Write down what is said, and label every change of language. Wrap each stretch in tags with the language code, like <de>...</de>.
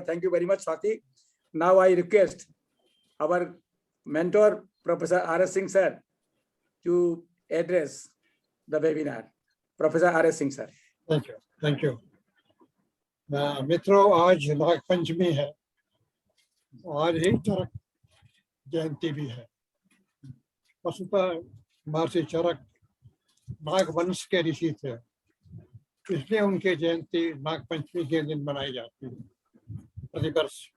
<en>Thank you very much Swati. Now I request our mentor professor R.S. Singh sir to address the webinar. Professor R.S. Singh sir. Thank you.</en> <hi>मित्रों, आज नाग पंचमी है, आज ही चरक जयंती भी है. वस्तुतः महर्षि चरक नाग वंश के ऋषि थे, इसलिए उनकी जयंती नाग पंचमी के दिन मनाई जाती है प्रतिवर्ष.</hi>